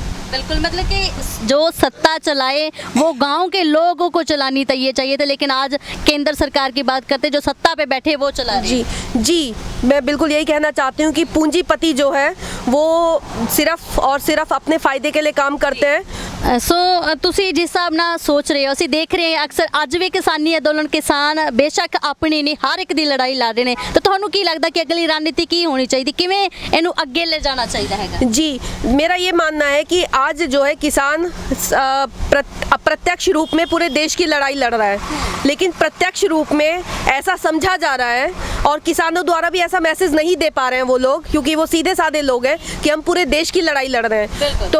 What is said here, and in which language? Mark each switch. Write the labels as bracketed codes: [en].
[hi] बिल्कुल, मतलब कि जो सत्ता चलाए वो गांव के लोगों को चलानी चाहिए थी, लेकिन आज केंद्र सरकार की बात करते जो सत्ता पे बैठे वो चला रही है। जी, मैं बिल्कुल यही कहना चाहती हूँ कि पूंजीपति जो है वो सिर्फ और सिर्फ अपने फायदे के लिए काम करते हैं। [pa] सो ਤੁਸੀਂ ਜਿਸ ਹਿਸਾਬ ਨਾਲ ਸੋਚ ਰਹੇ ਹੋ, ਅਸੀਂ ਦੇਖ ਰਹੇ ਹਾਂ ਅਕਸਰ ਅੱਜ ਵੀ ਕਿਸਾਨੀ ਅੰਦੋਲਨ ਕਿਸਾਨ ਬੇਸ਼ੱਕ ਆਪਣੀ ਨਹੀਂ ਹਰ ਇੱਕ ਦੀ ਲੜਾਈ ਲੜ ਰਹੇ ਨੇ, ਤਾਂ ਤੁਹਾਨੂੰ ਕੀ ਲੱਗਦਾ ਕਿ ਅਗਲੀ ਰਣਨੀਤੀ ਕੀ ਹੋਣੀ ਚਾਹੀਦੀ, ਕਿਵੇਂ ਇਹਨੂੰ ਅੱਗੇ ਲੈ ਜਾਣਾ ਚਾਹੀਦਾ ਹੈਗਾ? [hi] जी, मेरा ये मानना है कि आज जो है किसान अप्रत्यक्ष रूप में पूरे देश की लड़ाई लड़ रहा है, लेकिन प्रत्यक्ष रूप में ऐसा समझा जा रहा है और किसानों द्वारा भी ऐसा मैसेज नहीं दे पा रहे हैं वो लोग, क्योंकि वो सीधे साधे लोग हैं कि हम पूरे देश की लड़ाई लड़ रहे हैं।